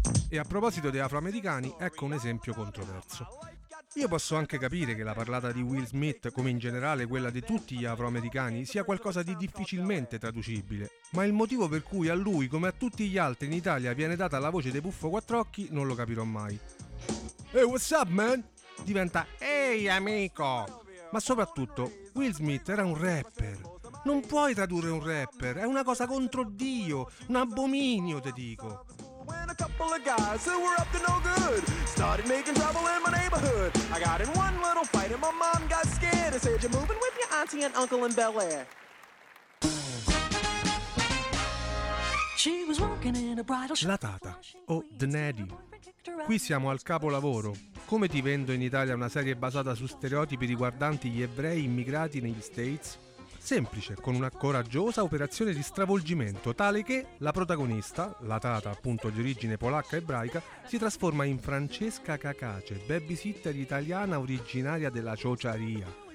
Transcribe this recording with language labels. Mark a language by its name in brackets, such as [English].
[Italian] E a proposito dei afroamericani, ecco un esempio controverso. Io posso anche capire che la parlata di Will Smith, come in generale quella di tutti gli afroamericani, sia qualcosa di difficilmente traducibile, ma il motivo per cui a lui, come a tutti gli altri in Italia, viene data la voce dei Puffo Quattr'Occhi, non lo capirò mai. [English] Hey, what's up, man? [Italian] Diventa Hey, amico! Ma soprattutto, Will Smith era un rapper. Non puoi tradurre un rapper, è una cosa contro Dio, un abominio, te dico. [English] When a couple of guys who were up to no good started making trouble in my neighborhood. I got in one little fight and my mom got scared and said, you're moving with your auntie and uncle in Bel-Air. She was walking in a bridal shop. La Tata, o The Nanny. [Italian] Qui siamo al capolavoro. Come ti vendo in Italia una serie basata su stereotipi riguardanti gli ebrei immigrati negli States? Semplice, con una coraggiosa operazione di stravolgimento, tale che la protagonista, la Tata appunto di origine polacca ebraica, si trasforma in Francesca Cacace, babysitter italiana originaria della Ciociaria.